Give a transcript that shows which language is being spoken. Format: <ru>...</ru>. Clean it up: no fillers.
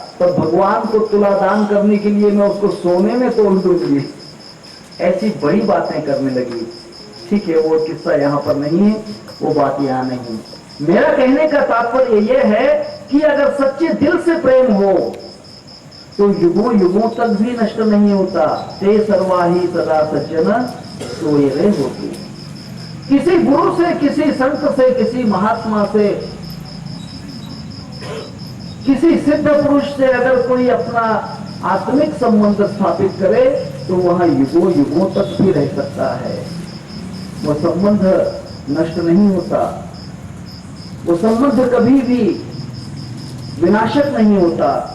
<hi>तब भगवान को तुला दान करने के लिए मैं उसको सोने में तोल दूंगी, ऐसी बड़ी बातें करने लगी। ठीक है, वो किस्सा यहाँ पर नहीं है, वो बात यहाँ नहीं। मेरा कहने का तात्पर्य यह है कि अगर सच्चे दिल से प्रेम हो तो युगों युगों तक भी नष्ट नहीं होता।</hi> <mr>ते सर्वाही सदा सज्जन सोयरे होती।</mr> <hi>किसी गुरु से, किसी संत से, किसी महात्मा से, किसी सिद्ध पुरुष से अगर कोई अपना आत्मिक संबंध स्थापित करे तो वह युगों युगों तक भी रह सकता है। वह संबंध नष्ट नहीं होता, वो संबंध कभी भी विनाशक नहीं होता।</hi>